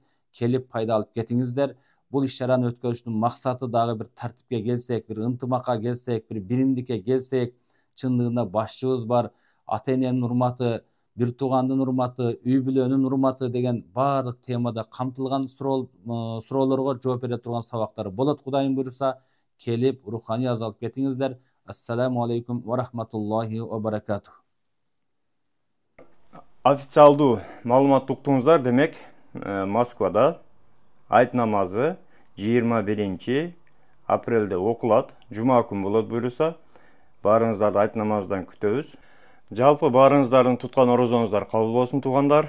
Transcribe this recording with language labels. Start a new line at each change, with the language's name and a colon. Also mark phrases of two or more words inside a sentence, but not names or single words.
Kyrgyz: Келип пайда алып кетиңиздер. Бул иш-чараны өткөрүштүн максаты дагы бир тартипке келсек, бир ынтымакка келсек, бир биримдикке келсек, чындыгында башчыбыз бар, ата-эненин урматы, бир туугандын урматы, үй бүлөнүн урматы деген баардык темада камтылган суроолорго жооп бере турган сабактар болот. Кудайым буйруса, келип руханий аз алып кетиңиздер.
Arabic: السلام عليكم ورحمة الله وبركاته.
Kyrgyz: Официалдуу маалымат уктуңуздар, демек Москвада айт намазы 21 апрелде окулат. Жума күн болот буйруса. Баарыңыздарды айт намаздан күтөбүз. Жалпы баарыңыздардын туткан орозоңуздар кабыл болсун туугандар.